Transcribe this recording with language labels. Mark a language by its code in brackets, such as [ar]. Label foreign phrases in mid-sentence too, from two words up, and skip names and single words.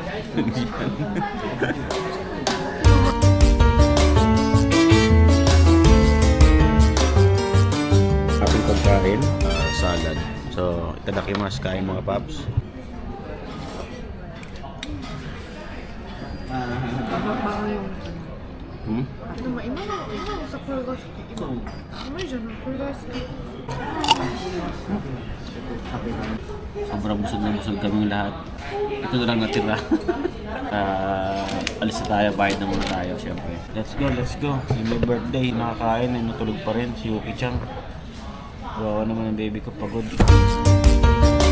[tl] Ating pagkain, salad. So, itadakimasu kain mga paps. Bago yung Hmm? [ja] でも今のさこれが好き今甘いじゃないこれが好き [tl] Sobrang busog na busog kaming lahat. Ito na lang natira. Alis na tayo, bayad na muna tayo syempre. [en] Let's go, let's go. [tl] Yung may birthday, nakakain, ay natulog pa rin si Yuki Chang. Wow naman ang baby ko, pagod.